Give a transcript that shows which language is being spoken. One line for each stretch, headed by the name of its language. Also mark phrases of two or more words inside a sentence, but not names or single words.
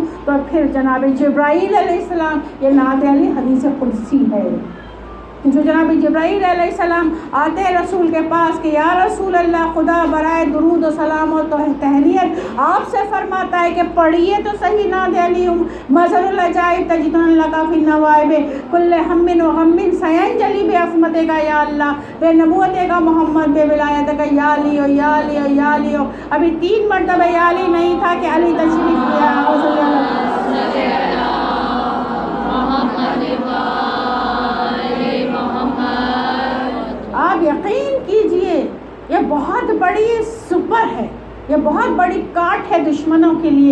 Urdu: تو پھر جناب جبرائیل علیہ السلام، یہ نعت علی حدیث قدسی ہے، جو جناب جبرائیل علیہ السلام آتے رسول کے پاس کہ
Arabic: یا رسول اللہ،
Urdu: خدا برائے درود و سلام و تہنیت آپ سے فرماتا ہے کہ پڑھیے تو صحیح نعت علی.
Arabic: مظہر العجائب تجدن لک فی النوائب کل ہم و غم سینجلی بعصمت کا یا اللہ، بے نبوت کا محمد، بے ولایت کا یا علی ہو یا علی ہو یا علی ہو.
Urdu: ابھی 3 مرتبہ یا علی نہیں تھا کہ علی تشریف لیا. آپ یقین کیجئے یہ بہت بڑی سپر ہے، یہ بہت بڑی کاٹ ہے دشمنوں کے لیے.